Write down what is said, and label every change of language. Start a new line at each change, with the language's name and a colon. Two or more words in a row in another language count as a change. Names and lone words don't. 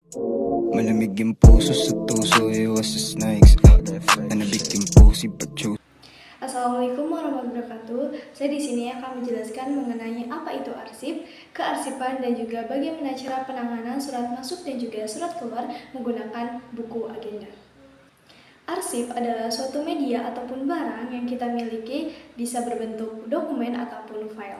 Filipino: Malamig yung puso sa tuso, iwas sa snakes. Nanabiting pusi pacho.
Arabic: السلام عليكم ورحمة الله وبركاته.
Indonesian: Saya di sini akan menjelaskan mengenai apa itu arsip, kearsipan, dan juga bagaimana cara penanganan surat masuk dan juga surat keluar menggunakan buku agenda. Arsip adalah suatu media ataupun barang yang kita miliki, bisa berbentuk dokumen ataupun file.